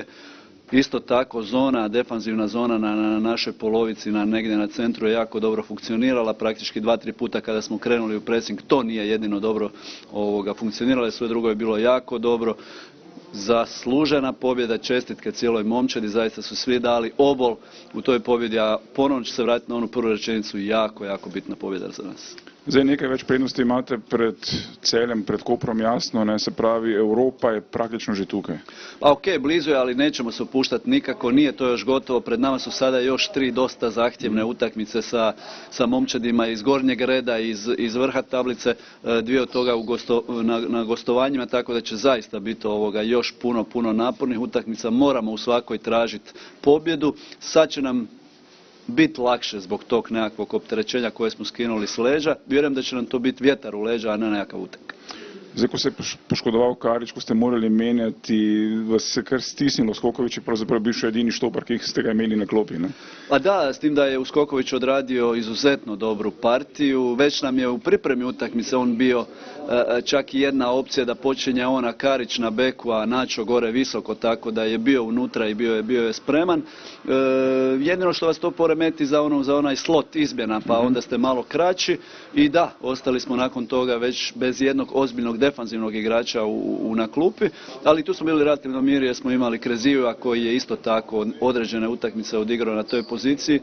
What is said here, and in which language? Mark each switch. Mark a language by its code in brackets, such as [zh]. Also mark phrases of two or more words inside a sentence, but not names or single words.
[hr] Isto tako zona, defanzivna zona na našoj polovici, negdje na centru je jako dobro funkcionirala, praktički 2-3 puta kada smo krenuli u pressing, to nije jedino dobro funkcioniralo, sve drugo je bilo jako dobro. Zaslužena pobjeda, čestitke cijeloj momčadi, zaista su svi dali obol u toj pobjedi, a ponovno ću se vratiti na onu prvu rečenicu, jako bitna pobjeda za nas. [sl] Zdaj nekaj več prednosti imate pred Celjem, pred Koprom, jasno, se pravi, Evropa je praktično že tukaj. [hr] Ok, blizu je, ali nećemo se opuštati nikako, nije to još gotovo, pred nama su sada još 3 dosta zahtjevne utakmice sa momčadima iz gornjeg reda, iz vrha tablice, 2 od toga na gostovanjima, tako da će zaista biti još puno napornih utakmica, moramo u svakoj tražiti pobjedu, sad će nam biti lakše zbog tog nekakvog opterećenja koje smo skinuli s leđa. Vjerujem da će nam to biti vjetar u leđa, a ne nekakav utek. [sl] Zdaj, ko se je poškodoval Karič, ko ste morali menjati, vas se kar stisnilo. Skoković je pravzaprav bil še edini štopar, ki ste ga imeli na klopi, ne? [hr] A da, s tim da je Uskoković odradio izuzetno dobru partiju. Već nam je u pripremi utakmice on bio čak i jedna opcija da počinje ona Karić na beku, a Načo gore visoko, tako da je bio unutra i bio je spreman. Jedino što vas to poremeti za onaj slot izmjena, pa onda ste malo kraći i da, ostali smo nakon toga već bez jednog ozbiljnog defanzivnog igrača na klupi, ali tu smo bili relativno mirni jer smo imali Krezijeva koji je isto tako određene utakmice odigrao na toj poziciji.